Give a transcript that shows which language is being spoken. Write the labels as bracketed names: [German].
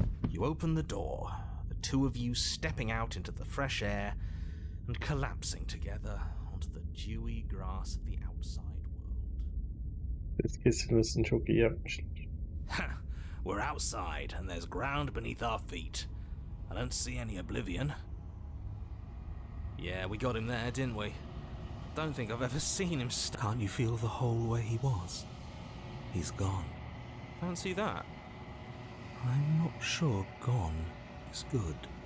[English] You open the door, the two of you stepping out into the fresh air and collapsing together onto the dewy grass of the outside world. [Turkish] Ses kesilmesini çok iyi yapmışlar. Ha! [English] We're outside and there's ground beneath our feet. I don't see any oblivion. Yeah, we got him there, didn't we? Don't think I've ever seen him Can't you feel the hole where he was? He's gone. Fancy that? I'm not sure gone is good.